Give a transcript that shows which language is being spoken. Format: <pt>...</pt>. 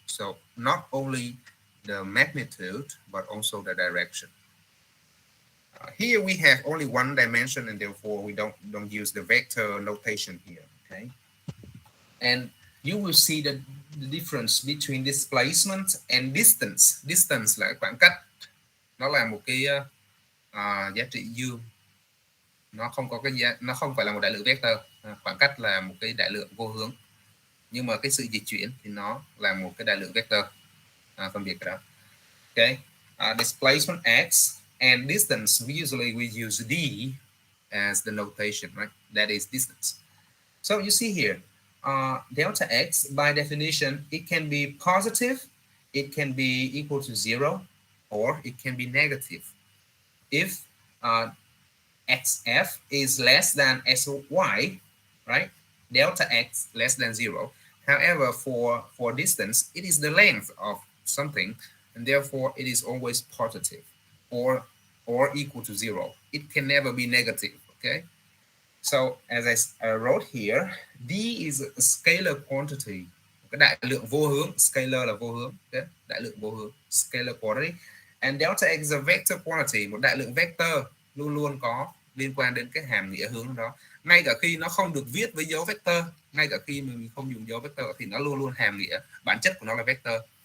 <en>So not only the magnitude, but also the direction. Here we have only one dimension, and therefore we don't use the vector notation here. Okay, and you will see the difference between displacement and distance.</en> <vi>Distance là khoảng cách, nó là một cái giá trị dương, nó không có nó không phải là một đại lượng vector. Khoảng cách là một cái đại lượng vô hướng, nhưng mà cái sự dịch chuyển thì nó là một cái đại lượng vector. Phân biệt cái đó.</vi> <en>Okay, displacement x and distance, we use d as the notation, right? That is distance. So you see here, delta x by definition, it can be positive, it can be equal to 0, or it can be negative. If xf is less than sy, right? Delta x less than 0. However, for distance, it is the length of something, and therefore it is always positive or equal to 0. It can never be negative. Okay. So as I wrote here, d is a scalar quantity.</en> <vi>Cái đại lượng vô hướng, scalar là vô hướng, okay? Đại lượng vô hướng, scalar quantity.</vi> <en>And delta x is a vector quantity,</en> <vi>một đại lượng vector luôn luôn có liên quan đến cái hàm nghĩa hướng đó. Ngay cả khi nó không được viết với dấu vector, ngay cả khi mình không dùng dấu vector thì nó luôn luôn hàm nghĩa, bản chất của nó là vector.</vi>